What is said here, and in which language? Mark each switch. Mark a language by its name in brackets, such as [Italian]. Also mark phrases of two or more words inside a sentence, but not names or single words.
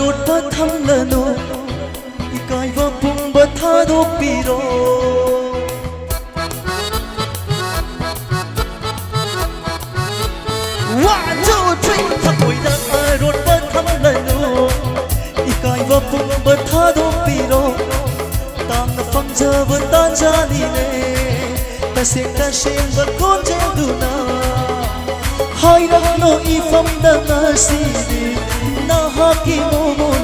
[Manipuri] ꯊꯝꯂꯅꯨ ꯏꯀꯥꯏꯕ ꯄꯨꯝꯕ ꯊꯥꯗꯣꯛꯄꯤꯔꯣ [English] One, two, three [Manipuri] ꯊꯃꯣꯏꯗ ꯑꯔꯣꯠꯄ ꯊꯝꯂꯅꯨ ꯏꯀꯥꯏꯕ ꯄꯨꯝꯕ ꯊꯥꯗꯣꯛꯄꯤꯔꯣ ꯇꯥꯡꯅ ꯐꯪꯖꯕ ꯇꯥꯟꯖꯥꯅꯤꯅꯦ ꯇꯁꯦꯡ ꯇꯁꯦꯡꯕ ꯈꯣꯟꯖꯦꯜꯗꯨꯅ ꯍꯥꯏꯔꯛꯂꯣ ꯏꯐꯝꯗ ꯉꯁꯤꯗꯤ ꯅꯍꯥꯛꯀꯤ ꯃꯣꯃꯣꯟ